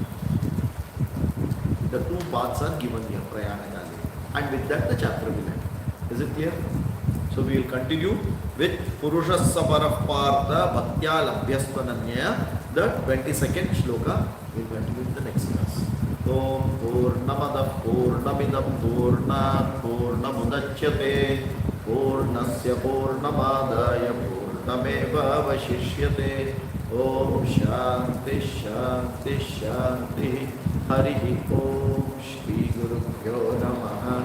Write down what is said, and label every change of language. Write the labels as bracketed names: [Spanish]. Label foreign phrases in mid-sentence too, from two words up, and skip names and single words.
[English] The two paths are given here, [Sanskrit] प्रयाण काले. [English] And with that the chapter will end. Is it clear? So we will continue with [Sanskrit] पुरुषस्सपरः पार्थ भक्त्या लभ्यस्त्वनन्यया, [English] the 22nd shloka. We will continue in the next class. [Sanskrit] ॐ पूर्णमदः पूर्णमिदं पूर्णात् पूर्णमुदच्यते पूर्णस्य पूर्णमादाय पूर्णमेव वशिष्यते. ॐ शान्तिः शान्तिः शान्तिः. हरि ॐ श्री गुरु भ्यो नमः.